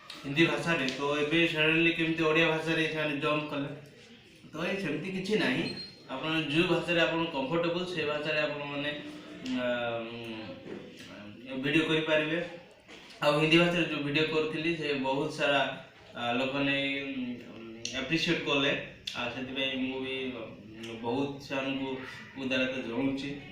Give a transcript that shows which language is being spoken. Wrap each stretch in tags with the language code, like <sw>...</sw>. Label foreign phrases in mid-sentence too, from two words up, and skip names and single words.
<or>ହିନ୍ଦୀ ଭାଷା ରେ ତ ଏବେ ସଡନଲି କେମିତି ଓଡ଼ିଆ ଭାଷା ରେ ସେମାନେ ଜମ୍ପ କଲେ ତ ଏ ସେମିତି କିଛି ନାହିଁ ଆପଣ ଯେଉଁ ଭାଷାରେ ଆପଣ କମ୍ଫର୍ଟେବଲ ସେ ଭାଷାରେ ଆପଣ ମାନେ ଭିଡ଼ିଓ କରିପାରିବେ ଆଉ ହିନ୍ଦୀ ଭାଷାରେ ଯେଉଁ ଭିଡ଼ିଓ କରୁଥିଲି ସେ ବହୁତ ସାରା ଲୋକମାନେ ଆପ୍ରିସିଏଟ୍ କଲେ ଆଉ ସେଥିପାଇଁ ମୁଁ ବି ବହୁତ ସେମାନଙ୍କୁ ଉଦାରତା ଜଣାଉଛି।</or>